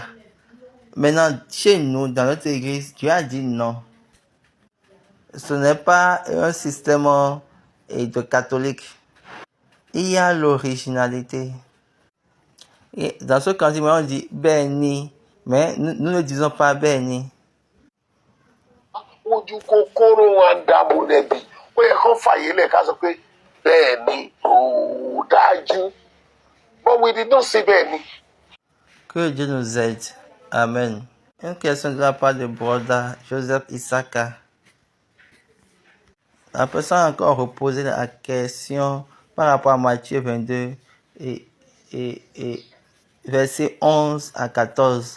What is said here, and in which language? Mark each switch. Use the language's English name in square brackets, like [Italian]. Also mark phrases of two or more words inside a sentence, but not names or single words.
[French] Maintenant, chez nous, dans notre église, Dieu a dit non. Ce n'est pas un système de catholique. Il y a l'originalité. Et dans ce cantique, on dit béni, mais nous ne disons pas béni. [Yoruba] Ojú kòkòrò wọn dààmú lẹ́bi ó yẹ kó fàyè lẹ̀ ká sọ pé bẹ́ẹ̀ ni ó dájú [English] but we did not say [Yoruba] bẹ́ẹ̀ ni. [French] Que Dieu nous aide. Amen. Une question de la part de Broda Joseph Isaka. La personne a encore reposé la question par rapport à Matthieu 22 et versets 11 à 14.